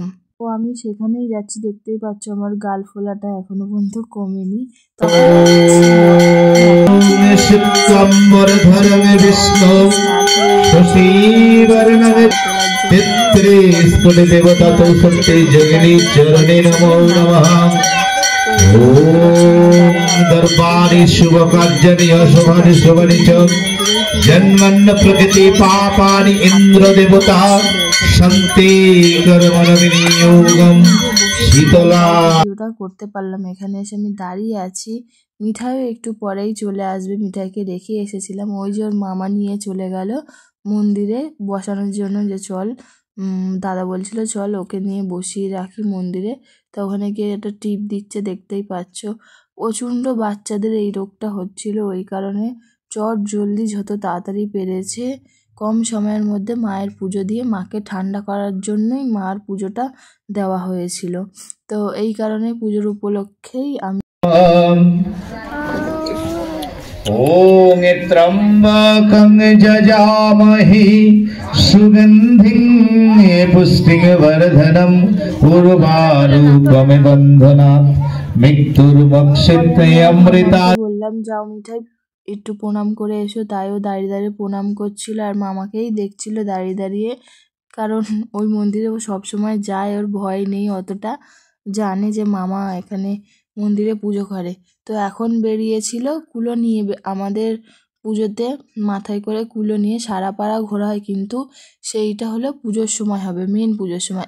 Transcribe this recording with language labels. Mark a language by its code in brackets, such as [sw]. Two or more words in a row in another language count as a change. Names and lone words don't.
[bn] তো আমি সেখানেই যাচ্ছি, দেখতেই পাচ্ছ আমার গাল ফোলাটা এখনো পর্যন্ত কমেনি। দেবতা চৌষট্টি যোগিনী চরণে নমো নমঃ। [sa] दरबारी शुभ कार्याणि अशुभानि शुभानि च जन्मन्न प्रकृति पापानि इंद्र देवता शांति कर्मण विनियोगम शीतला। [bn] ভিডিওটা করতে পারলাম, এখানে এসে আমি দাঁড়িয়ে আছি। মিঠাইও একটু পরেই চলে আসবে, মিঠাইকে রেখে এসেছিলাম। ওই যে ওর মামা নিয়ে চলে গেল মন্দিরে বসানোর জন্য, যে চল দাদা বলছিল চল ওকে নিয়ে বসিয়ে রাখি মন্দিরে। তো ওখানে গিয়ে একটা টিপ দিচ্ছে, দেখতেই পাচ্ছ। প্রচণ্ড বাচ্চাদের এই রোগটা হচ্ছিল, ওই কারণে চট জলদি যত তাড়াতাড়ি পেরেছে কম সময়ের মধ্যে মায়ের পুজো দিয়ে মাকে ঠান্ডা করার জন্যই মার পুজোটা দেওয়া হয়েছিল। তো এই কারণে পুজোর উপলক্ষেই আমি [sa] ओम त्र्यंबकं जजामहे सुगंधिं पुष्टिं वर्धनम् उर्वारुकमिव बन्धनात् मृत्युर्मुक्षिते अमृता। [bn] বললাম যাও মিঠাই একটু প্রণাম করে এসো, তাইও দাঁড়িয়ে দাঁড়িয়ে প্রণাম করছিল আর মামাকেই দেখছিল দাঁড়িয়ে দাঁড়িয়ে। কারণ ওই মন্দিরে ও সবসময় যায়, ওর ভয় নেই অতটা, জানে যে মামা এখানে মন্দিরে পুজো করে। তো এখন বেরিয়েছিল কুলো নিয়ে, আমাদের পুজোতে মাথায় করে কুলো নিয়ে সারা পাড়া ঘোরা হয়, কিন্তু সেইটা হলো পুজোর সময় হবে, মেন পুজোর সময়।